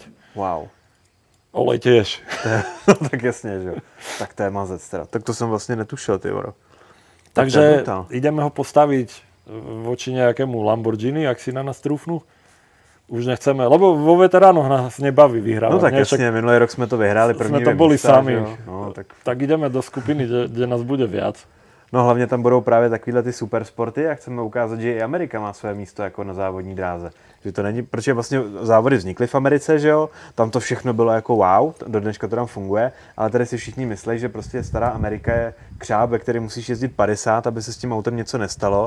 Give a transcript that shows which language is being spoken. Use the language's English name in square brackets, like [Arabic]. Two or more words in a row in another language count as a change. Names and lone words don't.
[Slovak] Wow. Olej tiež. [Czech] Tak jasně, že jo. Tak to je mazec teda. Tak to jsem vlastně netušil, ty voro. [Slovak] Takže ideme ho postaviť voči nejakému Lamborghini, ak si na nás trúfnú. Už nechceme, lebo vo veteránoch nás nebaví vyhrávať. [Czech] No tak ne? jasně, minulý rok jsme to vyhráli první [Slovak] Jsme to boli [Czech] místa, [Slovak] sami. No, tak ideme do skupiny, kde nás bude viac. [Czech] No hlavně tam budou právě takovýhle ty supersporty a chceme ukázat, že i Amerika má své místo jako na závodní dráze. Že to není, protože vlastně závody vznikly v Americe, že jo, tam to všechno bylo jako wow, do dneška to tam funguje, ale tady si všichni myslí, že prostě stará Amerika je křáp, ve který musíš jezdit 50, aby se s tím autem něco nestalo.